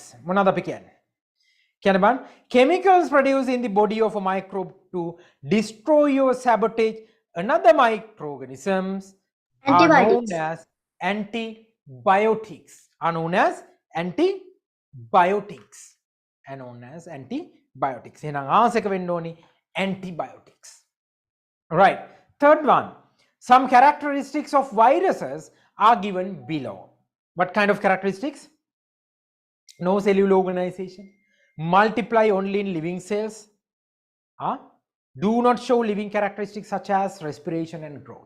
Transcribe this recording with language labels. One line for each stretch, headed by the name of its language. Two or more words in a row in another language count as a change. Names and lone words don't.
Sinhala: මොනවද අපි කියන්නේ? කියන්නේ බලන්න
English: chemicals produced in the body of a microbe to destroy or sabotage another microorganisms are known as antibiotics.
Sinhala: එහෙනම් ආන්සර් එක වෙන්න ඕනි antibiotics.
English: Right. Third one, some characteristics of viruses are given below. What kind of characteristics? No cellular organization, multiply only in living cells, do not show living characteristics such as respiration and growth.